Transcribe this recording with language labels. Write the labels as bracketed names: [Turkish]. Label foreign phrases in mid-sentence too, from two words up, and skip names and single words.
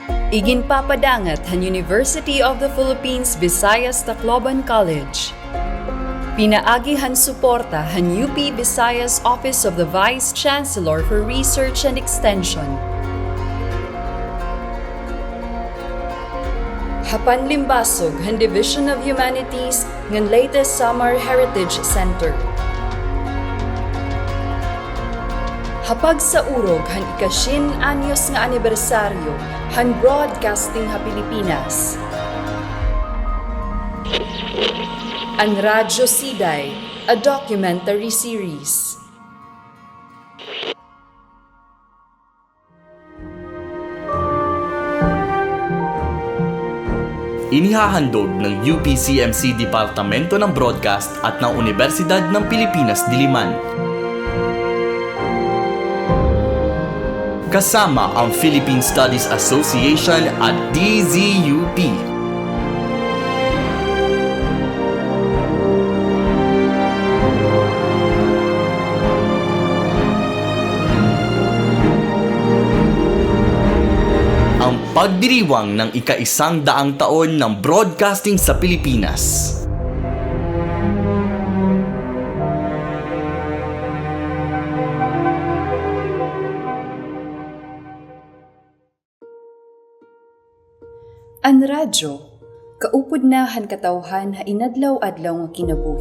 [Waray] Iginpapadangat han University of the Philippines Visayas Tacloban College. Pinaagihan suporta han UP Visayas Office of the Vice Chancellor for Research and Extension. Hapan limbasog han Division of Humanities ng Leyte Samar Heritage Center. Hapag sa urog han ikasin anyos nga anibersaryo han Bordkasting ha Pilipinas. Ang Radyo Siday, [English] a documentary series. [Filipino] Inihahandog ng UPCMC Departamento ng Broadcast at ng Universidad ng Pilipinas, Diliman. Kasama ang Philippine Studies Association at DZUP. Ang pagdiriwang ng ika-100 taon ng broadcasting sa Pilipinas. [Waray] An radyo, kaupod na han katawhan ha inadlaw-adlaw nga kinabuhi.